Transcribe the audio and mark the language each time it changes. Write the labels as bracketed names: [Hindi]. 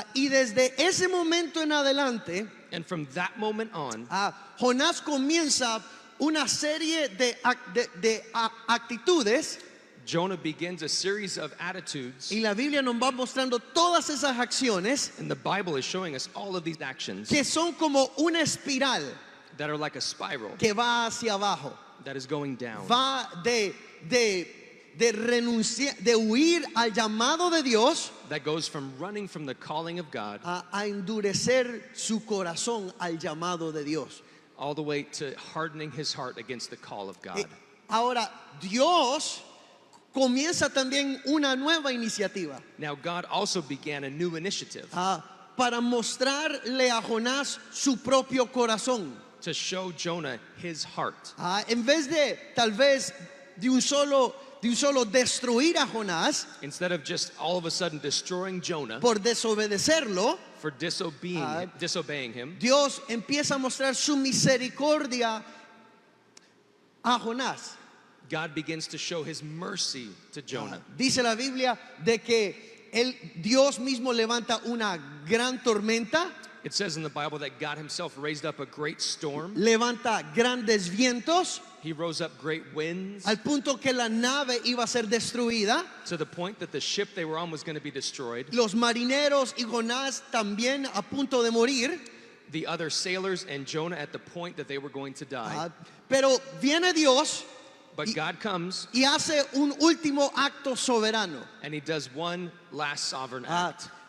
[Spanish] Y desde ese momento en adelante, [English] And from that moment on, [Spanish] Jonás comienza una serie de actitudes, [English] Jonah begins a series of attitudes, [Spanish] y la Biblia nos va mostrando todas esas acciones [English] and the Bible is showing us all of these actions [Spanish] que son como una espiral [English] that are like a spiral [Spanish] que va hacia abajo. [English] that is going down. [Spanish] Va de renunciar, de huir al llamado de Dios, [English] That goes from running from the calling of God [Spanish] a endurecer su corazón al llamado de Dios. [English] all the way to hardening his heart against the call of God. [Spanish] Ahora, Dios comienza también una nueva iniciativa [English] Now God also began a new initiative [Spanish] para mostrarle a Jonás su propio corazón. [English] to show Jonah his heart. [Spanish] En vez de tal vez de un solo destruir a Jonás [English] Instead of just all of a sudden destroying Jonah [Spanish] por desobedecerlo, [English] for disobeying him, [Spanish] Dios empieza a mostrar su misericordia a Jonás. [English] God begins to show his mercy to Jonah. [Spanish] Dice la Biblia de que Dios mismo levanta una gran tormenta, [English] It says in the Bible that God himself raised up a great storm. [Spanish] levanta grandes vientos, [English] He rose up great winds [Spanish] al punto que la nave iba a ser destruida. [English] to the point that the ship they were on was going to be destroyed. [Spanish] Los marineros y Jonás también a punto de morir. [English] The other sailors and Jonah at the point that they were going to die. [Spanish] Pero viene Dios [English] But God comes [Spanish] y hace un último acto soberano. [English] and he does one last sovereign act.